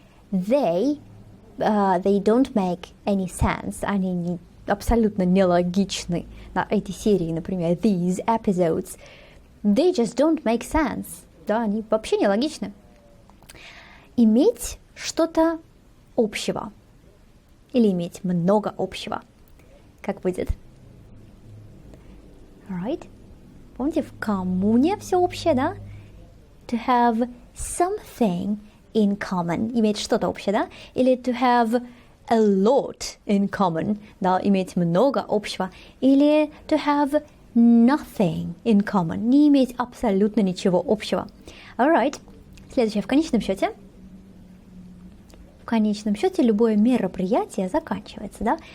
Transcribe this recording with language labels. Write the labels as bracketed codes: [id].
[en] They don't make any sense. [ru] Они абсолютно нелогичны. На эти серии, например, [en] these episodes. They just don't make sense. [ru] Да, они вообще нелогичны. Иметь что-то общего. Или иметь много общего. Как будет? [en] Alright. [ru] Помните, в коммуне все общее, да? [en] To have something in common. [ru] Иметь что-то общее, да? [en] Или to have a lot in common. [ru] Да, иметь много общего. [en] Или to have nothing in common. [ru] Не иметь абсолютно ничего общего. [en] Alright. [ru] Следующее. В конечном счете. В конечном счете любое мероприятие заканчивается, да?